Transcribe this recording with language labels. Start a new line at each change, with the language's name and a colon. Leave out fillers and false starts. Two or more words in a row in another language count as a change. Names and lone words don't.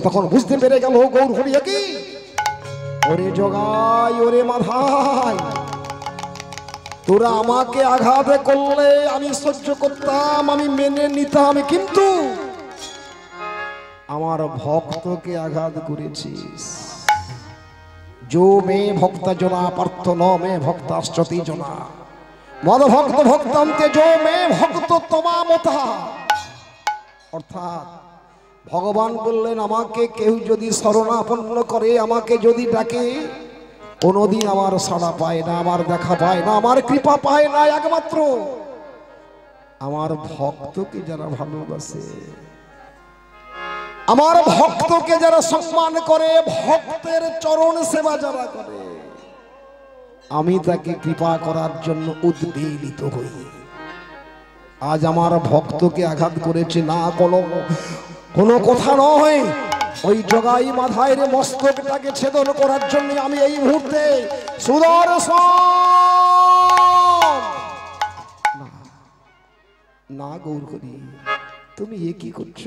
Bangla: তখন বুঝতে পেরে গেল গৌর হরি কি, ওরে জগাই, ওরে মাথায়, তোরা আমাকে আঘাত করলে আমি সহ্য করতাম, আমি মেনে নিতাম, কিন্তু আমার ভক্তকে আঘাত করেছিস।
Sanskrit: जो मे भक्त जना पार्थ न मे भक्ताश्चति जना मद भक्त भक्तांते जो मे भक्त तमामता।
Bangla: অর্থাৎ ভগবান বললেন আমাকে কেউ যদি শরণাপন্ন করে, আমাকে যদি ডাকে, কোনোদিন আমার সাড়া পায় না, আমার দেখা পায় না, আমার কৃপা পায় না, একমাত্র আমার ভক্তকে যারা ভালোবাসে, আমার ভক্তকে যারা সম্মান করে, ভক্তের চরণ সেবা যারা করে, আমি তাকে কৃপা করার জন্য উদ্বেলিত হই। আজ আমার ভক্তকে আঘাত করেছে না, কোনো কথা নয়, ওই জগাই মাথায় মস্তকটাকে ছেদন করার জন্য আমি এই মুহূর্তে সুদর্শন না গৌর হরি, তুমি এ কি করছো?